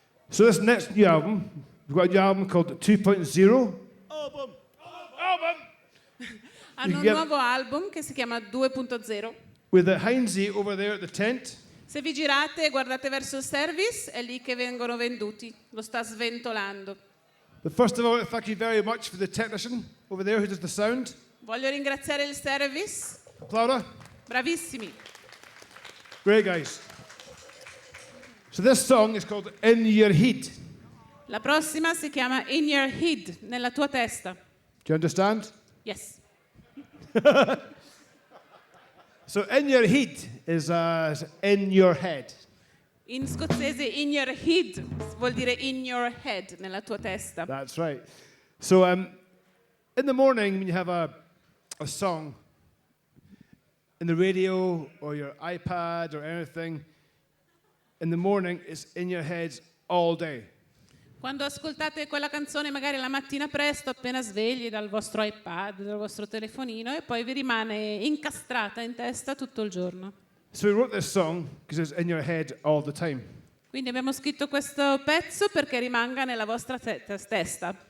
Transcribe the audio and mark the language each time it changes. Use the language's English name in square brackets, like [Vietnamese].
[English] So this next new album, we've got a new album called 2.0. Album! [Italian] Hanno un [English] Yeah. [Italian] nuovo album che si chiama 2.0. [English] With the Heinzie over there at the tent. [Italian] Se vi girate e guardate verso il service, è lì che vengono venduti. Lo sta sventolando. [English] But first of all, thank you very much for the technician over there who does the sound. [Italian] Voglio ringraziare il service. Laura, Bravissimi. [English] great guys. So this song is called In Your Head. [Italian] La prossima si chiama In Your Head, nella tua testa. [English] Do you understand? Yes. So in your head is in your head. [Italian] In scozzese [English] in your head [Italian] vuol dire in your head, nella tua testa. [English] That's right. So in the morning when you have a song in the radio or your iPad or anything, in the morning it's in your head all day. [Italian] Quando ascoltate quella canzone magari la mattina presto, appena svegli dal vostro iPad, dal vostro telefonino, e poi vi rimane incastrata in testa tutto il giorno. [English] So we wrote this song because it's in your head all the time. [Italian] Quindi abbiamo scritto questo pezzo perché rimanga nella vostra testa.